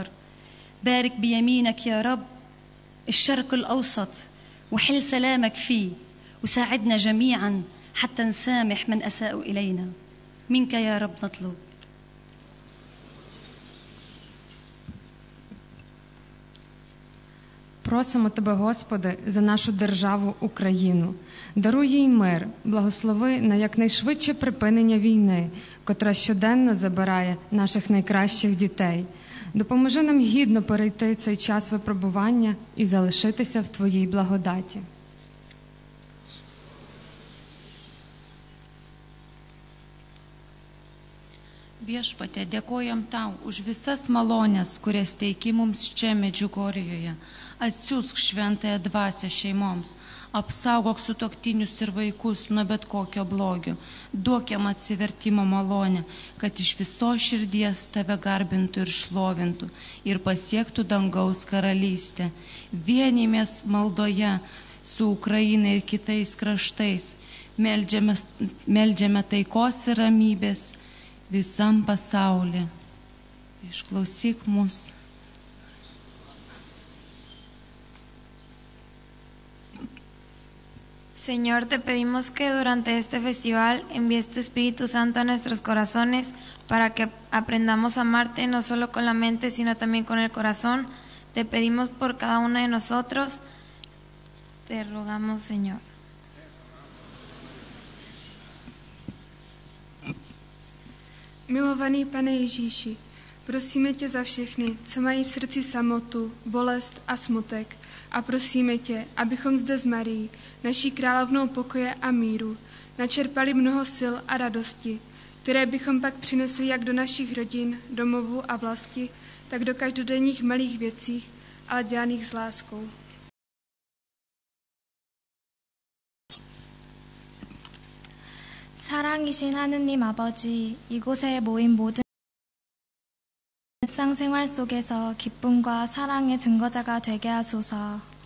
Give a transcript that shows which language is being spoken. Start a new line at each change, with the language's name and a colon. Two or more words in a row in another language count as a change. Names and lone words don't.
Arabic: بارك بيمينك يا رب الشرق الأوسط وحل سلامك فيه، وساعدنا جميعا حتى نسامح من أساءوا إلينا. منك يا رب نطلب.
Ukrainian: Просимо Тебе, Господи, за нашу державу Україну. Даруй їй мир, благослови на якнайшвидше припинення війни, котра щоденно забирає наших найкращих дітей. Допоможи нам гідно перейти цей час випробування і залишитися в Твоїй благодаті.
Lithuanian: Viešpatie, dėkojam tau už visas malonės, kurias teiki mums čia Medžiugorjoje. Atsiųsk šventąją dvasią šeimoms, apsaugok sutuoktinius ir vaikus nuo bet kokio blogio, duok jam atsivertimo malonę, kad iš visos širdies tave garbintų ir šlovintų ir pasiektų dangaus karalystę. Vienymės maldoje su Ukraina ir kitais kraštais, meldžiame taikos ir ramybės visam pasaulyje. Išklausyk mus.
Spanish: Señor, te pedimos que durante este festival envíes tu Espíritu Santo a nuestros corazones para que aprendamos a amarte no solo con la mente, sino también con el corazón. Te pedimos por cada uno de nosotros. Te rogamos, Señor.
Czech: Milovaný Pane Ježíši, prosíme tě za všechny, co mají v srdci samotu, bolest a smutek. A prosíme tě, abychom zde s Marií, naší královnou pokoje a míru, načerpali mnoho sil a radosti, které bychom pak přinesli jak do našich rodin, domovů a vlasti, tak do každodenních malých věcí, ale dělaných s láskou.
Korean: 사랑이신 하느님 아버지, 이곳에 모인 모든 일상생활 속에서 기쁨과 사랑의 증거자가 되게 하소서.